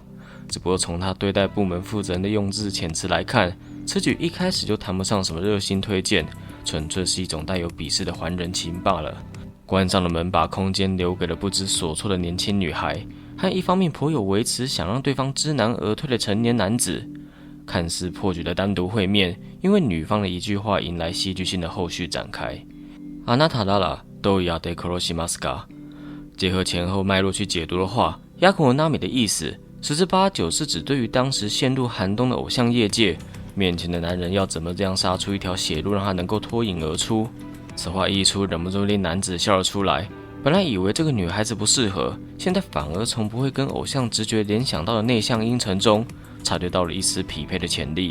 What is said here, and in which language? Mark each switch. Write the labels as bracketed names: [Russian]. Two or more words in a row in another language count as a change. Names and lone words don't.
[Chinese] 只不过从他对待部门负责人的用字遣词来看，此举一开始就谈不上什么热心推荐，纯粹是一种带有鄙视的还人情罢了。关上了门，把空间留给了不知所措的年轻女孩，和一方面颇有维持想让对方知难而退的成年男子。看似破局的单独会面，因为女方的一句话迎来戏剧性的后续展开。 [Japanese] あなたならどうやって殺しますか？ [Chinese] 结合前后脉络去解读的话，亚库莫纳米的意思十之八九是指对于当时陷入寒冬的偶像业界，面前的男人要怎么这样杀出一条血路，让他能够脱颖而出。此话一出，忍不住令男子笑了出来。本来以为这个女孩子不适合，现在反而从不会跟偶像直觉联想到的内向阴沉中，察觉到了一丝匹配的潜力。